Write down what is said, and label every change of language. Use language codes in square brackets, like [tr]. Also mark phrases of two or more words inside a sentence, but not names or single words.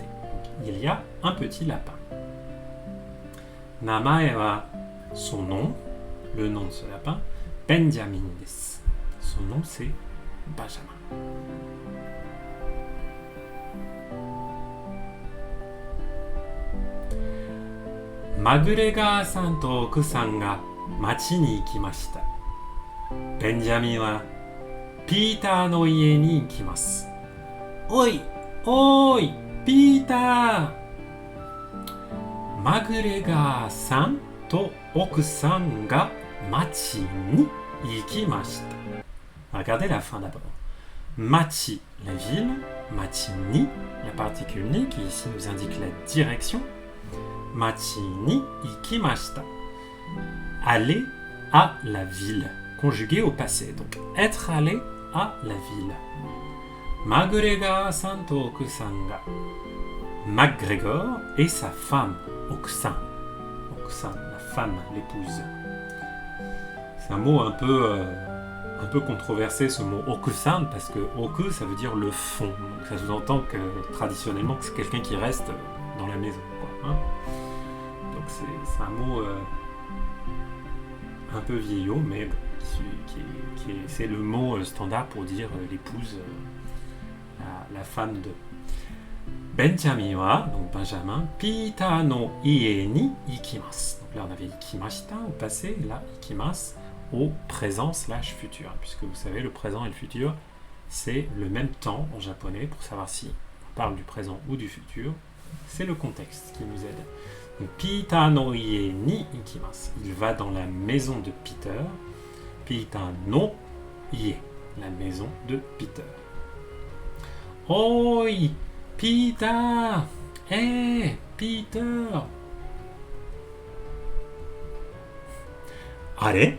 [fr] Donc, il y a un petit lapin. [ja] 名前は, [fr] son nom, le nom de ce lapin, Benjamin desu. Son nom, c'est Benjamin. [ja] Magregor-sanと奥さんが町に行きました。ベンジャミンはピーターの家に行きます。おい、おい、ピーター。マグレガーさんと奥さんが町に行きました。 [fr] Regardez la fin d'abord. Machi, la ville. [ja] 町に, [fr] la particule ni, qui ici nous indique la direction. [ja] 町に行きました. [fr] Aller à la ville. Conjugué au passé. Donc, être allé à la ville. [ja] マグレガーさんと奥さんが. [fr] MacGregor et sa femme. Okusan. Okusan, la femme, l'épouse. C'est un mot un peu controversé, ce mot okusan, parce que oku ça veut dire le fond, donc ça sous-entend que traditionnellement que c'est quelqu'un qui reste dans la maison, quoi, donc c'est un mot un peu vieillot, mais bon, c'est le mot standard pour dire l'épouse, la femme de Benjamin wa, donc Benjamin, [ja] ピーターの家に行きます. [fr] Donc là on avait ikimashita au passé, là ikimasu au présent / futur, puisque vous savez, le présent et le futur, c'est le même temps en japonais. Pour savoir si on parle du présent ou du futur, c'est le contexte qui nous aide. Donc, [ja] ピーターの家に行きます. [fr] Il va dans la maison de Peter. [ja] ピーターの家, [fr] la maison de Peter. [ja] おい、ピーター! [fr] Hey, Peter! Allez!